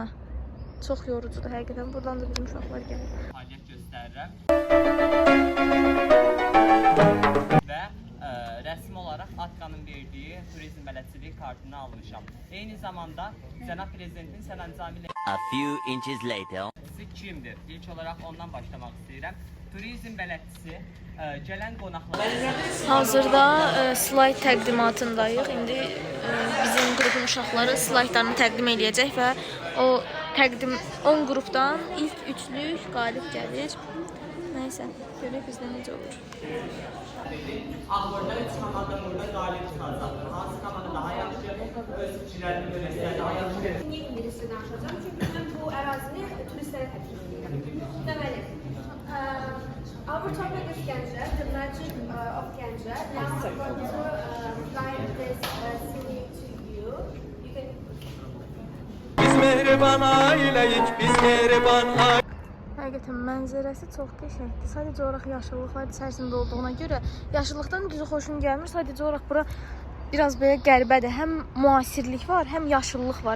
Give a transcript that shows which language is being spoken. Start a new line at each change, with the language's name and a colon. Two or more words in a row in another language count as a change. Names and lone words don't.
Azerbaijani: Çox yorucudur həqiqətən. Buradan da bizim uşaqlar gəlir. Fəaliyyət göstərirəm. Və rəsmi olaraq Atqanın verdiyi turizm bələdçiliyi kartını almışam. Eyni zamanda Cənab Prezidentin sərəncamı ilə
English: A few inches later.
Azerbaijani: kimdir? İlk olaraq ondan başlamaq istəyirəm. Turizm bələdçisi gələn qonaqlara Hazırda slayd təqdimatındayıq. İndi bizim qrupun uşaqları slaydlarını təqdim edəcək və o 10 qrupdan ilk üçlük qalib gəlir. Nəysə, görək bizdə necə olur. Ağırda 3 komanda burada qalib çıxacaqdır. Hansı komanda daha yaxşı, öz fikirlərini bölüşsə daha yaxşı. Niyə ingiliscə danışacağım? Çünki mən bu ərazini turistlərə təklif edirəm. Deməli,
English: our topic is Gəncə, the magic of Gəncə. Now I'm going to fly this city to you. You can...
Azerbaijani: Biz mehriban aileyik, biz mehriban aile. Həqiqətən mənzərəsi çox qəşəngdir. Sadəcə olaraq yaşıllıqlar içərisində olduğuna görə yaşıllıqdan düzü xoşum gəlmir. Sadəcə olaraq bura biraz belə qəribədir. Həm müasirlik var, həm yaşıllıq var.